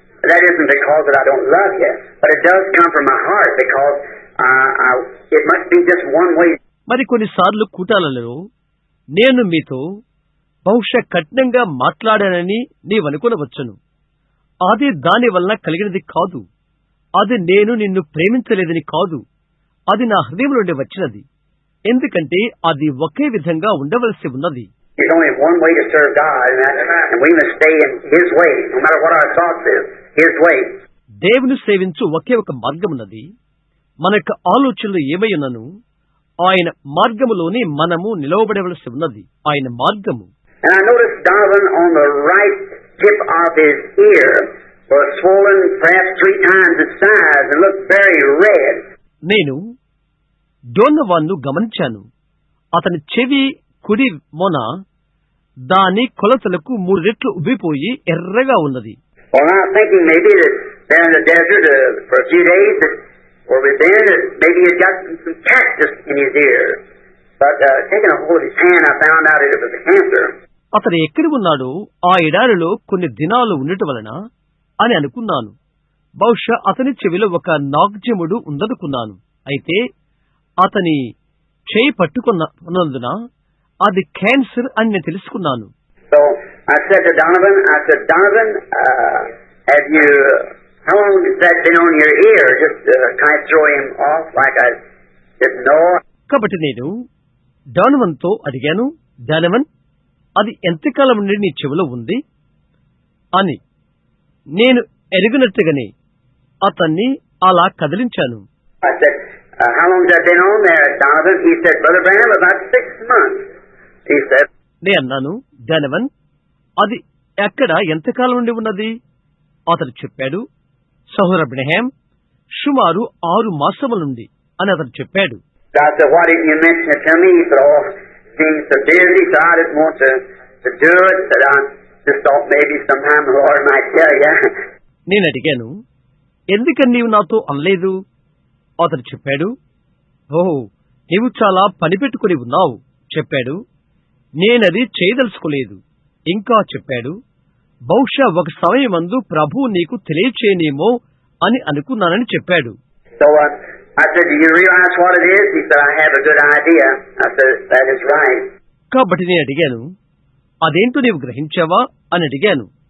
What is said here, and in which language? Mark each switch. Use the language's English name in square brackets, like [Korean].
[English] That isn't because that I don't love you, but it does come from my heart because it must be just one way. [Telugu] మరి కొన్నిసార్లు కూటాలలో నేను మీతో బహుశా కఠినంగా మాట్లాడానని నీవనుకొనవచ్చును. అది దాని వలన కలిగినది కాదు. అది నేను నిన్ను ప్రేమించలేదని కాదు, అది నా హృదయం నుండి వచ్చినది. ఎందుకంటే అది ఒకే విధంగా ఉండవలసి ఉన్నది. [English] There's only one way to serve God, and we must stay in His way, no matter what our thoughts is. His way. [Telugu] దేవుని సేవించు ఒకే ఒక మార్గమున్నది. మన యొక్క ఆలోచనలు ఏమయ్యున్నను ఆయన మార్గములోనే మనము నిలవబడవలసి ఉన్నది. ఆయన మార్గము. [English] And I noticed Donovan on the right tip of his ear was swollen perhaps 3 times its size and looked very red. [Telugu] నేను డోనవాన్ను గమనించాను. అతని చెవి కుడి మొన దాని కొలతలకు 3 రెట్లు ఉబ్బిపోయి ఎర్రగా ఉన్నది. [English] Well, I'm thinking maybe that there in the desert for a few days or within, maybe he'd got some cactus in his ear. But taking a hold of his hand, I found out it was a cancer. [Telugu] అతను ఎక్కడ ఉన్నాడో ఆ ఎడారిలో కొన్ని దినాలు ఉండటం వలన అని అనుకున్నాను. బహుశా అతని చెవిలో ఒక నాగ్జముడు ఉందనుకున్నాను. అయితే అతని చేయి పట్టుకున్నందున అది క్యాన్సర్ అని నేను తెలుసుకున్నాను. [English] So I said to Donovan, have you, how long has that been on your ear? Just kind of throw him off like I didn't know. [Telugu] కాబట్టి నేను డానవన్ తో అడిగాను, డానవన్, అది ఎంతకాలం నుండి నీ చెవిలో ఉంది అని. నేను ఎరిగినట్టుగానే అతన్ని అలా కదిలించాను. [English] I said, how long has that been on there, Donovan? He said, Brother Branham, about 6 months. He said, [Telugu] నే అన్నాను, డానవన్, అది ఎక్కడ ఎంతకాలం నుండి ఉన్నది? అతడు చెప్పాడు, సహోదర బ్రహ్యాం, సుమారు 6 మాసముల నుండి అని అతడు చెప్పాడు. [English] I said, why didn't you mention it to me? He said, oh, seems so busy, so I didn't want to do it. Said, I just thought maybe sometime the Lord might tell you. [Telugu] నేను అడిగాను, ఎందుకని నీవు నాతో అనలేదు? అతడు చెప్పాడు, ఓహో, నీవు చాలా పని పెట్టుకుని ఉన్నావు చెప్పాడు. నేనది చేయదలుచుకోలేదు. ఇంకా చెప్పాడు, బహుశా ఒక సమయమందు ప్రభువు నీకు తెలియచేయనేమో అని అనుకున్నానని చెప్పాడు. [English] So I said, do you realize what it is? He said, I have a good idea. I said, that is right. [Telugu] కాబట్టి నేను అడిగాను, అదేంటో నీవు గ్రహించావా అని అడిగాను.